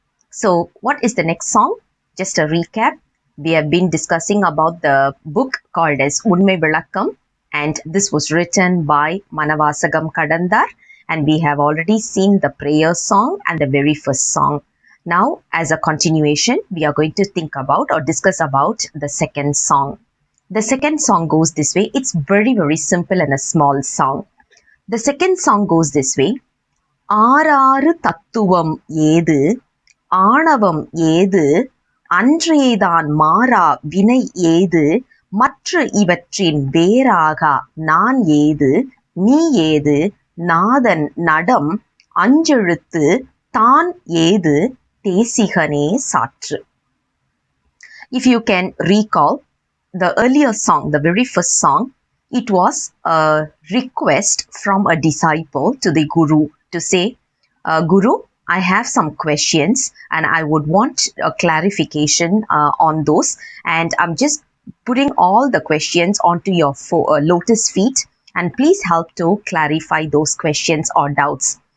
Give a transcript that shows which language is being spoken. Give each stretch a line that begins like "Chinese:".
English: So what is the next song? Just a recap. We have been discussing about the book called as Unmai vilakkam, and this was written by Manavasagam Kadandar, and we have already seen the prayer song and the very first song. Now, as a continuation, we are going to think about or discuss about the second song. The second song goes this way. It's very, very simple and a small song. The second song goes this way.
Tamil: ஆறாறு தத்துவம் ஏது, ஆணவம் ஏது, அன்றேதான் மாறா வினை ஏது, மற்ற இவற்றின் வேறாகா நான் ஏது, நீ ஏது, நாதன் நடம் அஞ்செழுத்து தான் ஏது, தேசிகனே சாற்று.
English: If you can recall the earlier song, the very first song, it was a request from a disciple to the Guru to say, Guru, I have some questions and I would want a clarification on those, and I'm just putting all the questions onto your lotus feet, and please help to clarify those questions or doubts.